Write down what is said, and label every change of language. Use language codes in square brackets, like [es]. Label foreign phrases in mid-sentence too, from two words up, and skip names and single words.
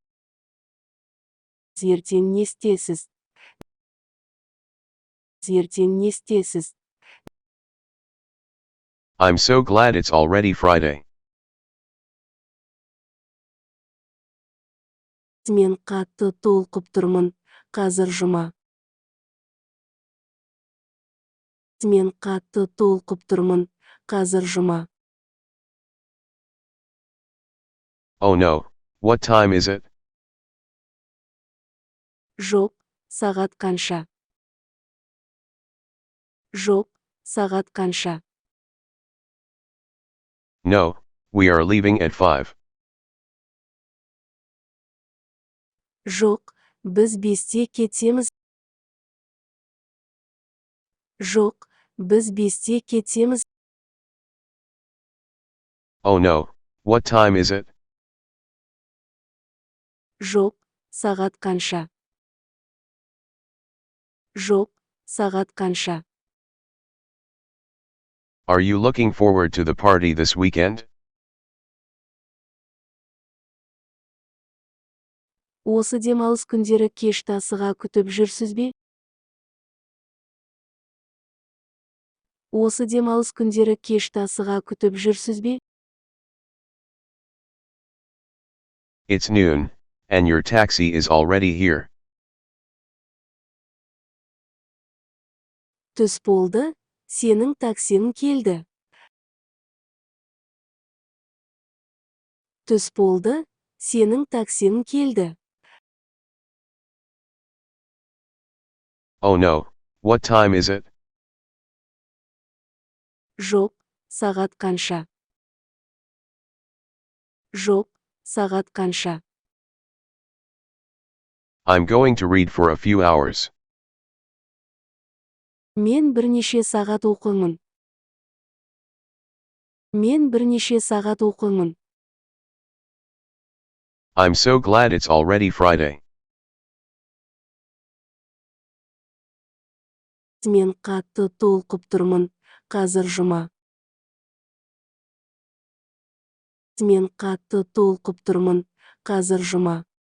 [kk] Ертең не істесіз? Ертең не істесіз? [en] I'm so glad it's already Friday. [kk] Мен қатты толқып тұрмын, қазір жұма. Мен қатты толқып тұрмын, қазір жұма. [en] Oh no, what time is it? [kk] Жоқ, сағат қанша? Жоқ, сағат қанша? [en] No, we are leaving at 5. [kk] Жоқ, біз 5-те кетеміз. Жоқ, біз 5-те кетеміз. [en] Oh no, what time is it? [kk] Жоқ, сағат қанша? Жоқ, сағат қанша? [en] Are you looking forward to the party this weekend? [kk] Осы демалыс күндері кешті асыға күтіп жүрсіз бе? Осы демалыс күндері кешті асыға күтіп жүрсіз бе? [en] It's noon, and your taxi is already here. [kk] Түс болды, сенің таксиң келді. Түс болды, сенің таксиң келді. [en] Oh no, what time is it? [kk] Жоқ, сағат қанша? Жоқ, сағат қанша? [en] I'm going to read for a few hours. [kk] Мен бірнеше сағат оқимын. Мен бірнеше сағат оқимын. [en] I'm so glad it's already Friday. [kk] Мен қатты толқып тұрмын, қазір жұма. Мен қатты толқып тұрмын, қазір жұма.